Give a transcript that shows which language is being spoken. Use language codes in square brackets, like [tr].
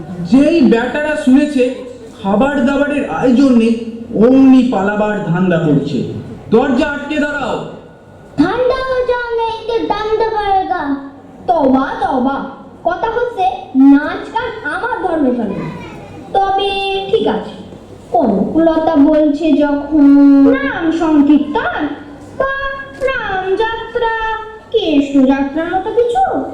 [bn] যেই ব্যাটারা শুনেছে খাবার দাবারের আয়োজন নেই, অমনি পালাবার ধান্দা করছে। দরজা আটকে দাঁড়াও। [hi] ঠান্ডা हो जाएगा तो दंड पड़ेगा। तौबा तौबा, [bn] কথা হচ্ছে নাচ গান আমার ধর্মে চলে না। তবে ঠিক আছে, কনকলতা বলছে যখন নাম সংকীর্তন বা নাম যাত্রা, কৃষ্ণ যাত্রার মতো কিছু।